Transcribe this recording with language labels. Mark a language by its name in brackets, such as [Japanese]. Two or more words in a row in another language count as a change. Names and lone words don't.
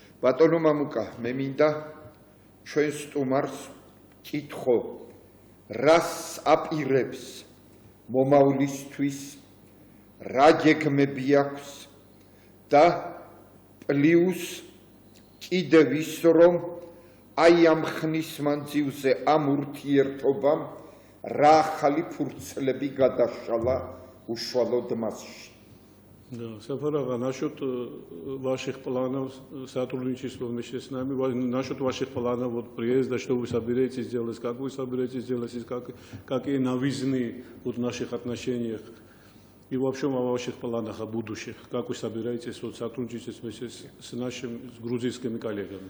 [Georgian] ბატონო მამუკა, მე მინდა ჩვენ სტუმარს კითხო, რას აპირებს მომავლისთვის, რა გეგმები აქვს და პლუს კიდევ ის რომ აი ამ ხნის მანძილზე ამ ურთიერთობამ რა ახალი ფურცლები გადაშალა უშუალოდ მასში. [Russian] Да, Сафарага, насчет ваших планов сотрудничества вместе с нами, насчет ваших планов вот, приезда, что вы собираетесь делать, как вы собираетесь делать, какие новизны вот, в наших отношениях и вообще о ваших планах о будущих, как вы собираетесь вот, сотрудничать вместе с нашими с грузинскими коллегами.